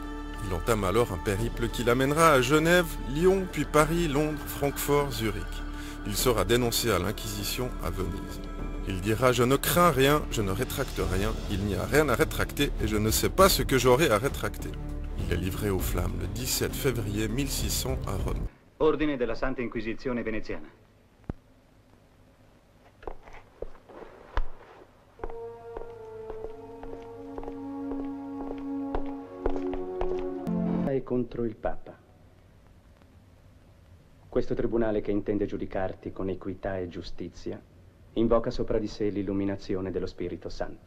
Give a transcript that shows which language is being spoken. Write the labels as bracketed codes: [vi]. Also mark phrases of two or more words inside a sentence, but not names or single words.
[fr] Il entame alors un périple qui l'amènera à Genève, Lyon, puis Paris, Londres, Francfort, Zurich. Il sera dénoncé à l'Inquisition à Venise. Il dira « Je ne crains rien, je ne rétracte rien, il n'y a rien à rétracter et je ne sais pas ce que j'aurai à rétracter. » Il est livré aux flammes le 17 février 1600 à Rome. [it] Ordine della Santa Inquisizione veneziana. E contro il Papa. Questo tribunale che intende giudicarti con equità e giustizia invoca sopra di sé l'illuminazione dello Spirito Santo.